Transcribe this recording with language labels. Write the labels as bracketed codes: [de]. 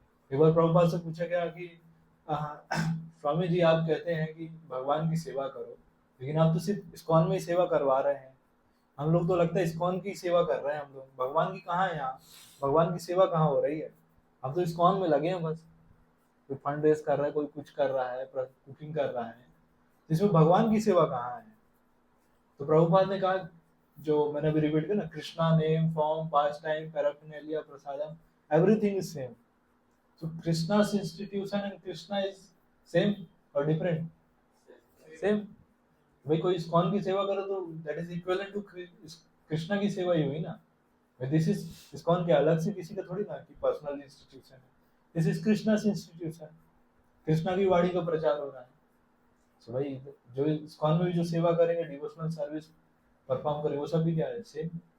[hi] एक बार प्रभुपाद से पूछा गया कि स्वामी जी आप कहते हैं कि भगवान की सेवा करो, लेकिन आप तो सिर्फ इस्कॉन में ही सेवा करवा रहे हैं, हम लोग तो लगता है इस्कॉन की सेवा कर रहे हैं हम लोग, भगवान की कहाँ है, यहाँ भगवान की सेवा कहाँ हो रही है, हम तो इस्कॉन में लगे हैं बस, कोई फंड रेज कर रहा है, कोई कुछ कर रहा है, कुकिंग कर रहा है, इसमें भगवान की सेवा कहाँ है। तो प्रभुपाद ने कहा, जो मैंने अभी रिपीट किया ना, Krishna name, form, past time, पैराफिनालिया, prasadam, [en] Everything is same. So Krishna's institution and Krishna is same or different? Same. [hi] भाई कोई इस्कॉन की सेवा करो तो [en] that is equivalent to [hi] Krishna की सेवा ही हुई ना। दिस इज इस्कॉन के अलग से किसी का थोड़ी ना कि पर्सनल इंस्टीट्यूशन है, [en] this is Krishna's institution, [hi] कृष्णा की वाणी का प्रचार हो रहा है। सो भाई जो इस्कॉन में भी जो सेवा करेंगे, डिवोशनल सर्विस परफॉर्म करेंगे, वो सब भी क्या है, सेम।